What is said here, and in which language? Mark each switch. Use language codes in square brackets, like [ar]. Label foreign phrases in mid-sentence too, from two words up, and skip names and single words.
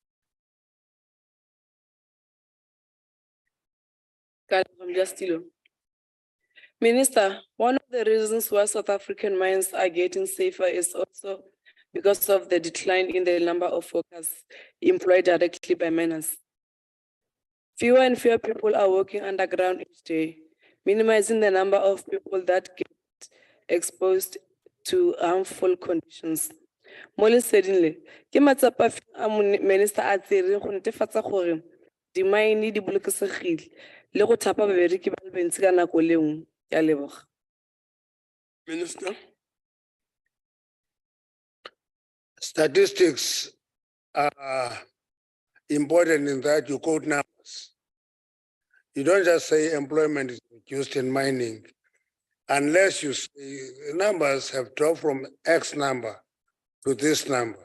[en] Minister, one of the reasons why South African mines are getting safer is also because of the decline in the number of workers employed directly by miners. Fewer and fewer people are working underground each day, minimizing the number of people that get exposed to harmful conditions. Molly suddenly, Minister at the [tn] netefatsa gore di mine di bolokesegile le go thapa babereki ba le bantsi ka nako le nngwe. Ke a leboga. [en] Minister. Statistics are important in that you quote numbers. You don't just say employment is reduced in mining unless you say numbers have dropped from X number to this number.